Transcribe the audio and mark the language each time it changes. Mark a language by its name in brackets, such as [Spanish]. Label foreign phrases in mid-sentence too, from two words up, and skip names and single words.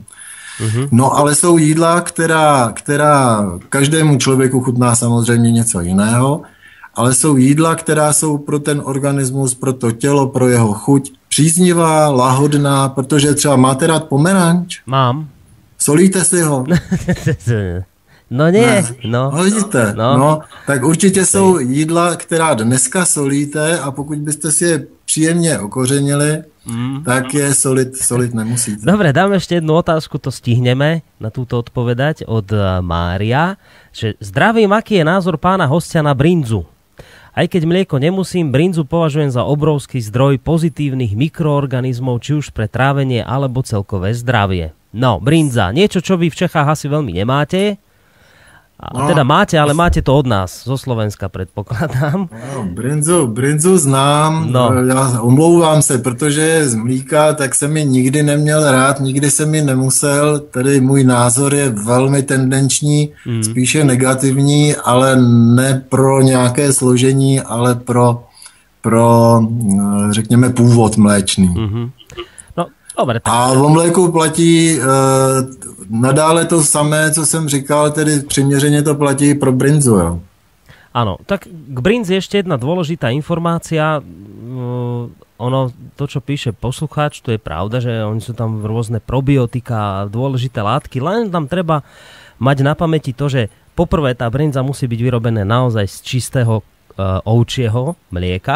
[Czech] No ale jsou jídla, která každému člověku chutná samozřejmě něco jiného, ale jsou jídla, která jsou pro ten organismus, pro to tělo, pro jeho chuť příznivá, lahodná, protože třeba máte rád pomeranč? Mám. Solíte si ho? [Slovak] No nie. No. [Czech] Vidíte? No, tak určitě jsou jídla, která dneska solíte a pokud byste si je příjemně okořenili, tak je solid nemusíte. [Slovak] Dobre, dáme ešte jednu otázku, to stihneme na túto odpovedať od Mária, že zdravím, aký je názor pána hostia na brinzu? Aj keď mlieko nemusím, brinzu považujem za obrovský zdroj pozitívnych mikroorganizmov, či už pre trávenie alebo celkové zdravie. No, brinza, niečo, čo vy v Čechách asi veľmi nemáte. Teda máte, ale máte to od nás, zo Slovenska predpokladám. [Czech] No, brinzu znám, já omlouvám se, protože je z mlíka, tak jsem mi nikdy neměl rád, nikdy jsem mi nemusel, tedy můj názor je velmi tendenční, spíše negativní, ale ne pro nějaké složení, ale pro řekněme, původ mléčný. [Slovak] Dobre, tak... [Czech] A o mléku platí nadále to samé, co jsem říkal, tedy přiměřeně to platí pro brinzu, jo. [Slovak] Áno, tak k brinzi ešte jedna dôležitá informácia. Ono, to, čo píše poslucháč, to je pravda, že oni sú tam rôzne probiotika a dôležité látky, len tam treba mať na pamäti to, že poprvé tá brinza musí byť vyrobené naozaj z čistého ovčieho mlieka.